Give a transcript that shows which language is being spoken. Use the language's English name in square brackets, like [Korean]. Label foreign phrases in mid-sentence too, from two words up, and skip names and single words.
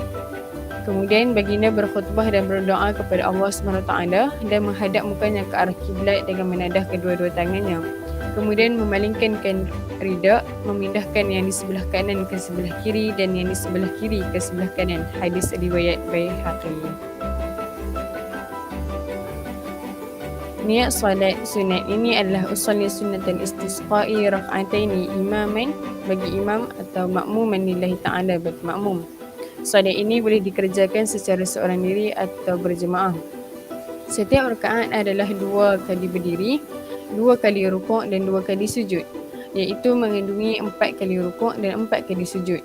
[Malay] Kemudian baginda berkhutbah dan berdoa kepada Allah SWT dan menghadap mukanya ke arah kiblat dengan menadah kedua-dua tangannya. Kemudian memalingkan rida, memindahkan yang di sebelah kanan ke sebelah kiri dan yang di sebelah kiri ke sebelah kanan. Hadis riwayat Baihaqi. Niat solat sunat ini adalah [Arabic] أصلي سنة الاستسقاء ركعتين إماما [Malay] bagi imam atau [Arabic] مأموما لله تعالى [Malay] bagi makmum. Solat ini boleh dikerjakan secara seorang diri atau berjemaah. Setiap rakaat adalah 2 kali berdiri, 2 kali rukuk dan 2 kali sujud, iaitu mengandungi 4 kali rukuk dan 4 kali sujud.